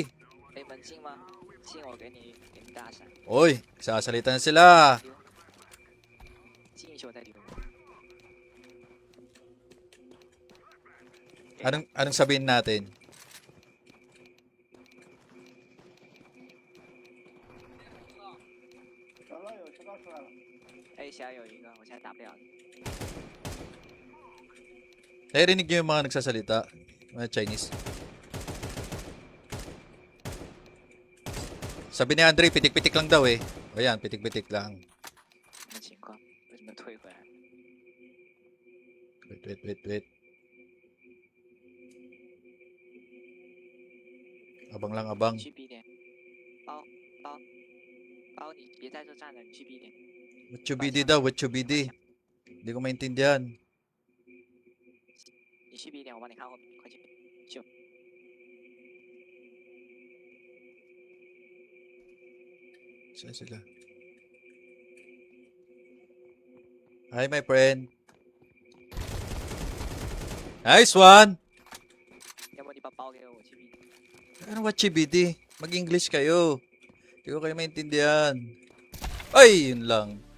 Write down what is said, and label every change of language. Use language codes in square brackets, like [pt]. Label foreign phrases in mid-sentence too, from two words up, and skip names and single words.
[zh] 哎，门禁吗？进我给你大闪， [tl] Oy, sasalita na sila. [zh] 进一球再丢。 [tl] Anong sabihin natin? [zh] 哎，下有一个，我现在打不了。 [tl] Narinig niyo yung mga nagsasalita? Mga Chinese. Sabi ni Andre, pitik-pitik lang daw eh. O yan, pitik-pitik lang. [zh] 什么情况？为什么退回来？ [tl] Wait. Abang lang, abang. [zh] 你去 B 点，包，你别在这站了，你去 B 点。 [en] What you BD daw? What you BD? [tl] Hindi ko maintindihan. [zh] 你去 B 点，我帮你看后面，快去。就 [tl] Saan sila? [en] Hi, my friend. Nice one! [zh] 要不你把包给我，我去 B 点。 [en] Ano what you BD? [tl] Mag-English kayo. Hindi ko kayo maintindihan. Ay, yun lang.